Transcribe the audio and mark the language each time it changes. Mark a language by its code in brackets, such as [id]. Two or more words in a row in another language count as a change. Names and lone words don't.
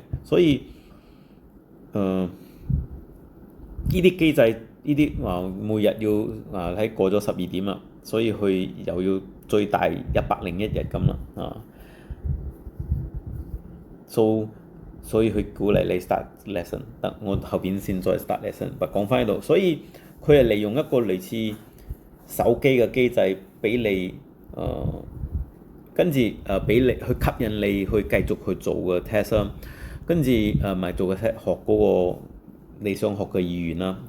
[yue] 所以呢啲機制，呢啲話每日要喺過咗12點啦，所以佢又要最大101日咁啦所以佢鼓勵你 [en] start lesson， [yue] 得我後邊先再 [en] start lesson。 [yue] 講翻喺度，所以佢係利用一個類似手機嘅機制，俾你跟住俾你去吸引你去繼續去做嘅 test 啦，跟住咪做個 test 學嗰個你想學嘅語言啦。